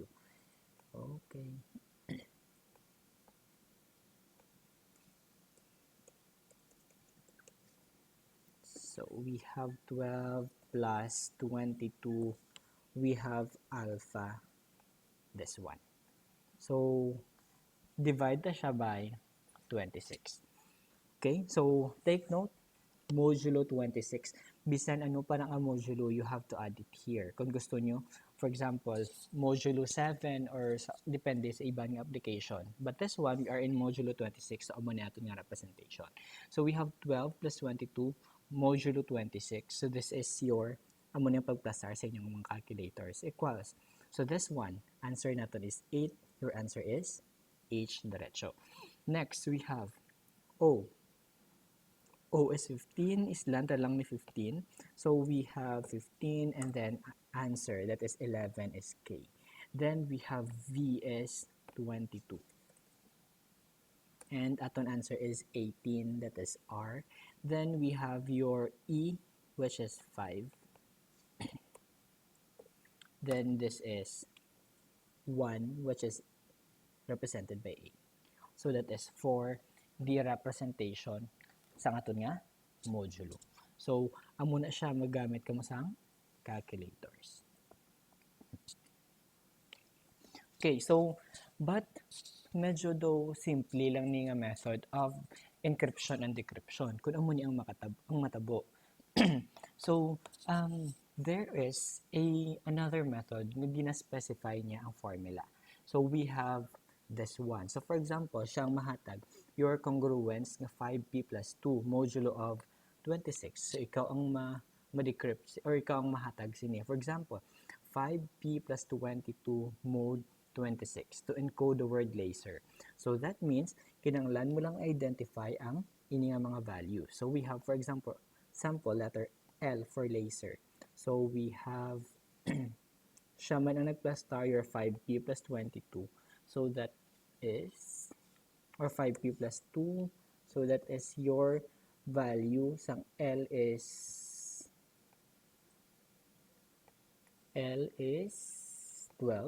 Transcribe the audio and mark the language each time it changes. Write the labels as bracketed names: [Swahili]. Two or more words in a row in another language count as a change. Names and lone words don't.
[English] Okay. So we have 12 plus 22. We have alpha, this one. So, divide [Hiligaynon] na siya [English] by 26. Okay, so take note, modulo 26. [Hiligaynon] Bisan ano pa ng [English] modulo, you have to add it here. [Filipino] Kung gusto nyo, [English] for example, [Filipino] modulo 7 or depende sa ibang application. [English] But this one, we are in modulo 26, so [Hiligaynon] amo na ito nga [English] representation. So we have 12 plus 22, modulo 26. So this is your, [Hiligaynon] amo na yung pagplasar sa inyong mga calculators, equals. [English] So this one, answer natin is 8. Your answer is H diretso. Next, we have O. O is 15, [Hiligaynon] islanta lang ni [English] 15. So, we have 15 and then answer, that is 11 is K. Then, we have V is 22. And aton answer is 18, that is R. Then, we have your E, which is 5. Then, this is 1, which is represented by 8. So, that is for the representation [Hiligaynon] sa aton nga [English] modulo. [Hiligaynon] So, amo na siya magamit kamo sang calculators. Okay, so, but medyo daw simple lang ni nga [English] method of encryption and decryption [Hiligaynon] kung amo ni ang matabo. [English] So, there is another method [Hiligaynon] na gina-specify niya ang [English] formula. So, we have this one. So, for example, [Hiligaynon] siyang mahatag [English] your congruence nga 5p plus 2 modulo of 26. [Hiligaynon] So, ikaw ang ma-decrypt or ikaw ang mahatag sini. [English] For example, 5p plus 22 mode 26 to encode the word laser. So, that means, [Hiligaynon] kinanglan mo lang identify ang ini nga mga value. [English] So, we have, for example, sample letter L for laser. So, we have [Hiligaynon] siya man ang nag-plus [English] star your 5p plus 22. So that is, or 5p plus 2. So that is your value sang L is 12.